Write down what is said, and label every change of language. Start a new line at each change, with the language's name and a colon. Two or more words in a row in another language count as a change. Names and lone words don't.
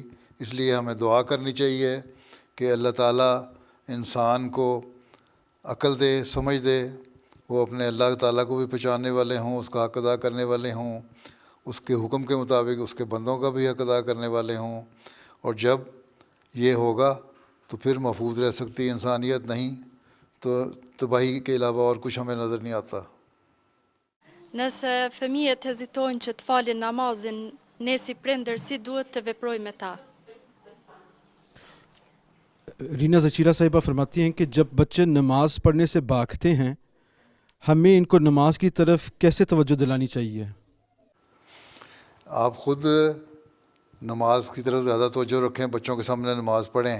Urdu: اس لیے ہمیں دعا کرنی چاہیے کہ اللہ تعالیٰ انسان کو عقل دے، سمجھ دے، وہ اپنے اللہ تعالیٰ کو بھی پہچاننے والے ہوں، اس کا حق ادا کرنے والے ہوں، اس کے حکم کے مطابق اس کے بندوں کا بھی حق ادا کرنے والے ہوں. اور جب یہ ہوگا تو پھر محفوظ رہ سکتی ہے انسانیت، نہیں تو تباہی کے علاوہ اور کچھ ہمیں نظر نہیں آتا.
Albanian: Nëse fëmijët hezitojnë që të falin namazin, ne si prindër si duhet të veprojmë me ta?
Urdu: رینا زچیرہ صاحبہ فرماتی ہیں کہ جب بچے نماز پڑھنے سے بھاگتے ہیں، ہمیں ان کو نماز کی طرف کیسے توجہ دلانی چاہیے؟ آپ خود نماز کی طرف زیادہ توجہ رکھیں، بچوں کے سامنے نماز پڑھیں.